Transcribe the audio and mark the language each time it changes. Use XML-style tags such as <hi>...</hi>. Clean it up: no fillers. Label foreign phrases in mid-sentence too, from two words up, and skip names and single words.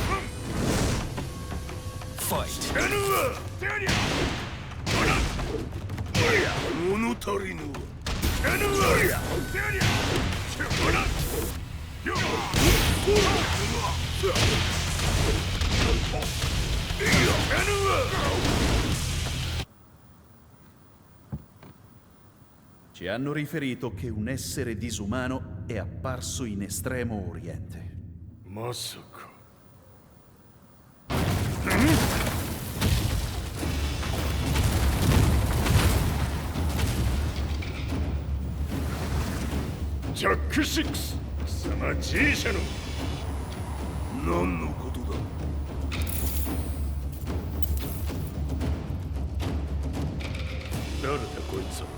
<en>Fight.</en> <ja>物足りぬ。</ja> <it>Ci hanno riferito che un essere disumano è apparso in Estremo Oriente.</it> <ja>まさか。ジャック6、貴様 G 社の。何のことだ。誰だこいつは。</ja>